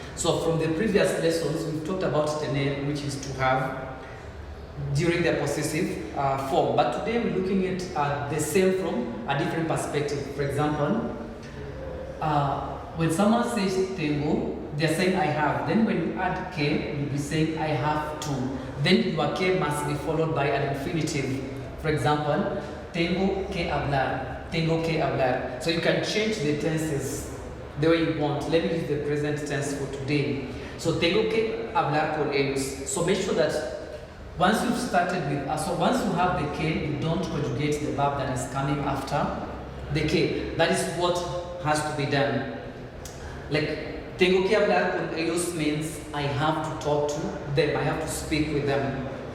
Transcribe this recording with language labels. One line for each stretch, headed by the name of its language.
English: So from the previous lessons, we've talked about tener, which is to have during the possessive form. But today we're looking at the same from a different perspective. For example, when someone says tengo, they're saying I have. Then when you add que, you'll be saying I have to. Then your que must be followed by an infinitive. For example,
Spanish: tengo que hablar. Tengo que hablar.
English: So you can change the tenses the way you want. Let me use the present tense for today. So
Spanish: tengo que hablar con ellos.
English: So make sure that once you've started with, once you have the que, you don't conjugate the verb that is coming after the que. That is what has to be done. Like,
Spanish: tengo que hablar con ellos
English: means I have to talk to them, I have to speak with them.